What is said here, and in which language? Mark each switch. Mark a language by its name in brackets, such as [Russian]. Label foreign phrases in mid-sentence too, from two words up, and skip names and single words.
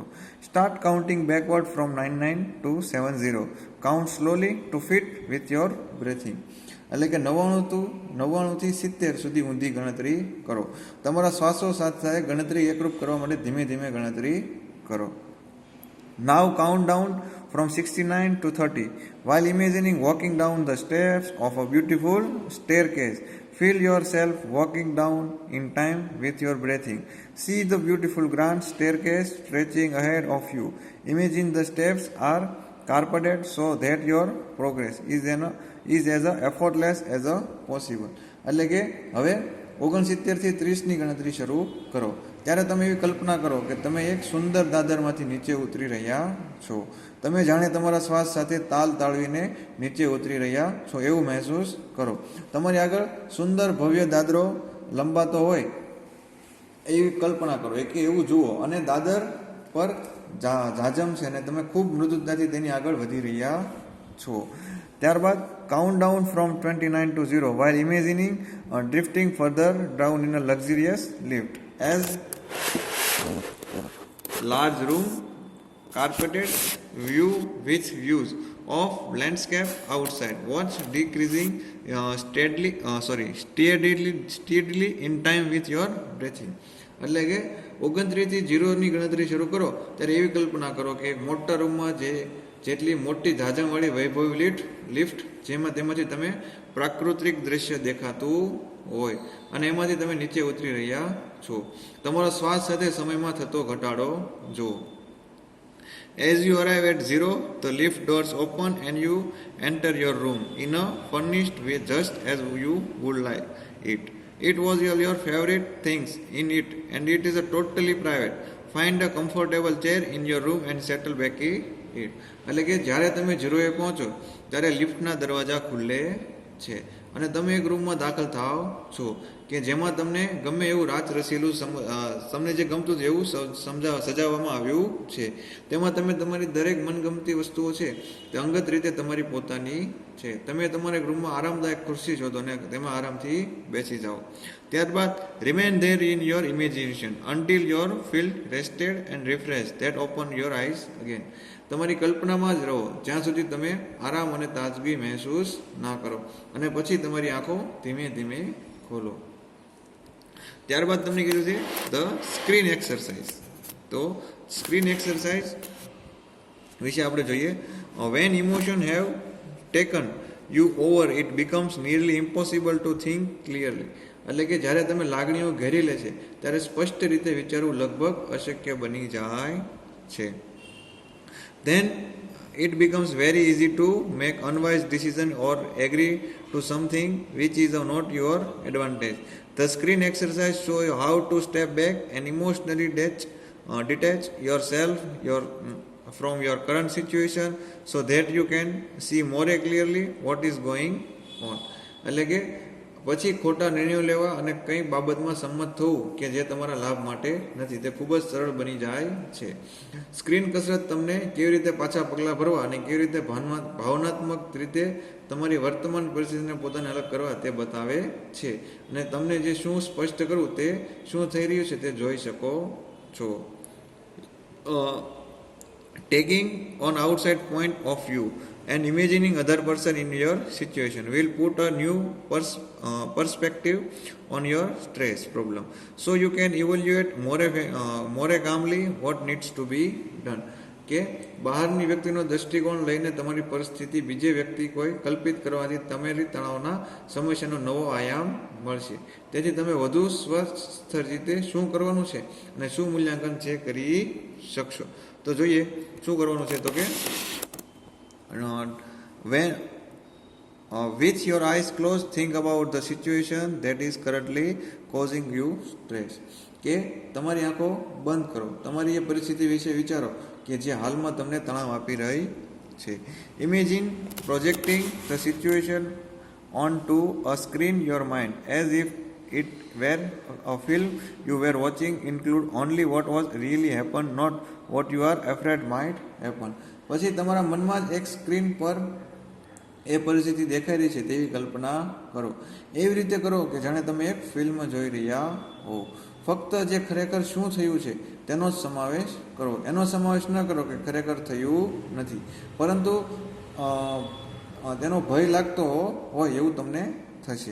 [English] start counting backward from 99 to 70. count slowly to fit with your breathing. [Gujarati] એટલે કે 99 થી 70 સુધી ઊંધી ગણતરી કરો. તમારા શ્વાસો સાથે ગણતરી એકરૂપ કરવા માટે ધીમે ધીમે ગણતરી કરો. [English] Now count down from 69 to 30 while imagining walking down the steps of a beautiful staircase. Feel yourself walking down in time with your breathing. See the beautiful grand staircase stretching ahead of you. Imagine the steps are carpeted so that your progress is as effortless as possible. [Gujarati] એટલે કે હવે 69 થી 30 ની ગણતરી શરૂ કરો. ત્યારે તમે એવી કલ્પના કરો કે તમે એક સુંદર દાદરમાંથી નીચે ઉતરી રહ્યા છો. તમે જાણે તમારા શ્વાસ સાથે તાલ તાળવીને નીચે ઉતરી રહ્યા છો એવું મહેસૂસ કરો. તમારી આગળ સુંદર ભવ્ય દાદરો લંબાતો હોય એવી કલ્પના કરો કે એવું જુઓ અને દાદર પર જાજમ છે અને તમે ખૂબ મૃદુતાથી તેની આગળ વધી રહ્યા છો. [English] ત્યારબાદ count down from 29 to 0 while imagining drifting further down in a luxurious lift. As large room, carpeted view with views of landscape outside. Watch decreasing steadily in time with your breathing. [Gujarati] એટલે કે 29 થી 0 ની ગણતરી શરૂ કરો ત્યારે એવી કલ્પના કરો કે એક મોટા રૂમમાં જેટલી મોટી જાજમવાળી વૈભવી લિફ્ટ તેમાંથી તમે પ્રાકૃતિક દ્રશ્ય દેખાતું હોય અને એમાંથી તમે નીચે ઉતરી રહ્યા છો. તમારો શ્વાસ સાથે સમયમાં થતો ઘટાડો જુઓ. [English] As you arrive at 0, the lift doors open and you enter your room in a furnished way just as you would like it. It was your favorite things in it and it is a totally private. Find a comfortable chair in your room and settle back in it. [Gujarati] એટલે કે જ્યારે તમે 0 એ પહોંચો ત્યારે લિફ્ટના દરવાજા ખુલ્લે છે અને તમે એક રૂમમાં દાખલ થાવ છો કે જેમાં તમને ગમે એવું રાત રસીલું તમને જે ગમતું એવું સજાવવામાં આવ્યું છે. તેમાં તમે તમારી દરેક મનગમતી વસ્તુઓ છે તે અંગત રીતે તમારી પોતાની છે. તમે તમારા રૂમમાં આરામદાયક ખુરશી શોધો અને તેમાં આરામથી બેસી જાઓ. [English] ત્યારબાદ remain there in your imagination until you feel rested and refreshed. That open your eyes again. [Gujarati] તમારી કલ્પનામાં જ રહો જ્યાં સુધી તમે આરામ અને તાજગી મહેસૂસ ના કરો અને પછી તમારી આંખો ધીમે ધીમે ખોલો. ત્યારબાદ તમને કીધું છે [English] the screen exercise. [Gujarati] તો [English] screen exercise [Gujarati] વિશે આપણે જોઈએ. [English] when emotion have taken you over it becomes nearly impossible to think clearly. [Gujarati] એટલે કે જ્યારે તમે લાગણીઓ ઘેરી લે છે ત્યારે સ્પષ્ટ રીતે વિચારવું લગભગ અશક્ય બની જાય છે. [English] Then it becomes very easy to make unwise decision or agree to something which is not your advantage. The screen exercise show you how to step back and emotionally detach yourself from your current situation so that you can see more clearly what is going on. [Gujarati] એટલે કે પછી ખોટા નિર્ણયો લેવા અને કઈ બાબતમાં સંમત થવું કે જે તમારા લાભ માટે નથી તે ખૂબ જ સરળ બની જાય છે. સ્ક્રીન કસરત તમને કેવી રીતે પાછા પગલાં ભરવા અને કેવી રીતે ભાવનાત્મક રીતે તમારી વર્તમાન પરિસ્થિતિને પોતાને અલગ કરવા તે બતાવે છે અને તમને જે શું સ્પષ્ટ કરવું તે શું થઈ રહ્યું છે તે જોઈ શકો છો. [English] Taking on outside point of view and imagining other person in your situation will put a new perspective on your stress problem so you can evaluate more calmly what needs to be done. [Gujarati] કે બહારની વ્યક્તિનો દૃષ્ટિકોણ લઈને તમારી પરિસ્થિતિ બીજી વ્યક્તિ કોઈ કલ્પિત કરવાથી તમારી તણાવના સમસ્યાનો નવો આયામ મળશે. તેથી તમે વધુ સ્વસ્થ રીતે શું કરવાનું છે અને શું મૂલ્યાંકન છે કરી શકશો. તો તો જોઈએ શું કરવાનું છે. [English] તો કે when with your eyes closed think about the situation that is currently causing you stress. [Gujarati] કે તમારી આંખો બંધ કરો, તમારી એ પરિસ્થિતિ વિશે વિચારો કે જે હાલમાં તમને તણાવ આપી રહી છે. [English] imagine projecting the situation on to a screen your mind as if it were a film you were watching. Include only what was really happened, not what you are afraid might happen. [Gujarati] પછી તમારા મનમાં જ એક સ્ક્રીન પર એ પરિસ્થિતિ દેખાઈ રહી છે તેવી કલ્પના કરો. એવી રીતે કરો કે જાણે તમે એક ફિલ્મ જોઈ રહ્યા હો. ફક્ત જે ખરેખર શું થયું છે તેનો જ સમાવેશ કરો. એનો સમાવેશ ન કરો કે ખરેખર થયું નથી, પરંતુ તેનો ભય લાગતો હોય એવું તમને થશે.